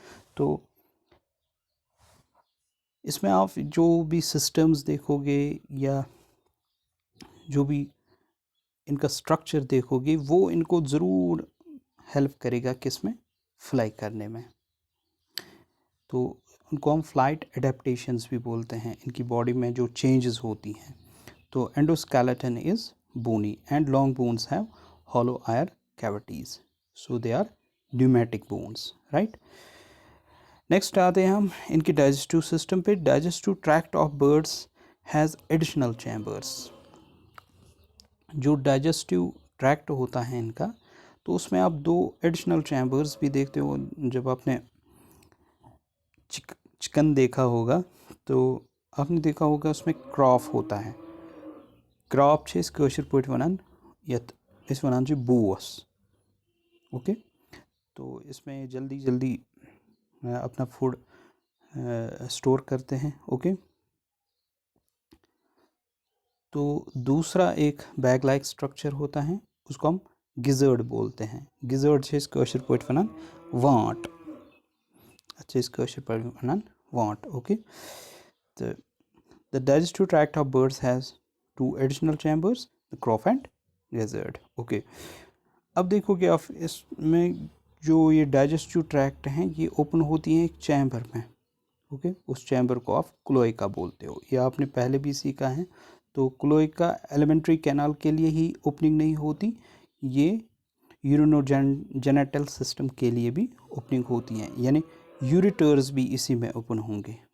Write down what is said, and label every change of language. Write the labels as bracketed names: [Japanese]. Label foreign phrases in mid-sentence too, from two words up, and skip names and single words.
[Hindi] तो इसमें आप जो भी सिस्टम्स देखोगे या जो भी इनका स्ट्रक्चर देखोगे वो इनको ज़रूर हेल्प करेगा किस में, फ्लाई करने में। तो उनको हम [English] flight adaptations [Hindi] भी बोलते हैं, इनकी बॉडी में जो चेंजेस होती हैं। [English] तो endoskeleton is bony and long bones have hollow air cavities, so they are pneumatic bones, right? [Hindi] नेक्स्ट आते हैं हम इनके [English] digestive system [Hindi] पे। [English] digestive tract of birds has additional chambers. [Hindi] जो [English] digestive tract [Hindi] होता है इनका, तो उसमें आप दो [English] additional chambers [Hindi] भी देखते हो। जब आपने चिकन देखा होगा तो आपने देखा होगा उसमें क्रॉप होता है। [Kashmiri] क्रॉप छे इस कशर पट वनान यत इस वनान छे बूस। [Hindi] ओके, तो इसमें जल्दी जल्दी अपना [English] food store [Hindi] करते हैं। ओके, तो दूसरा एक [English] bag like structure [Hindi] होता है, उसको हम गिजर्ड बोलते हैं। [Kashmiri] गिजर्ड छे इस कशर पट वनान वाट। अच्छा, इस कशर पट वनान वाट। [English] ओके, तो the digestive tract of birds has two additional chambers, the crop and gizzard. [Hindi] Okay, अब देखोगे आप इसमें जो ये [English] digestive tract [Hindi] हैं ये ओपन होती हैं एक चैम्बर में। ओके, उस चैम्बर को आप क्लोएका बोलते हो, ये आपने पहले भी सीखा है। तो क्लोएका [English] alimentary canal [Hindi] के लिए ही ओपनिंग नहीं होती, ये [English] urinogenital system [Hindi] के लिए भी ओपनिंग होती हैं, यानी यूरिटर्स भी इसी में ओपन होंगे।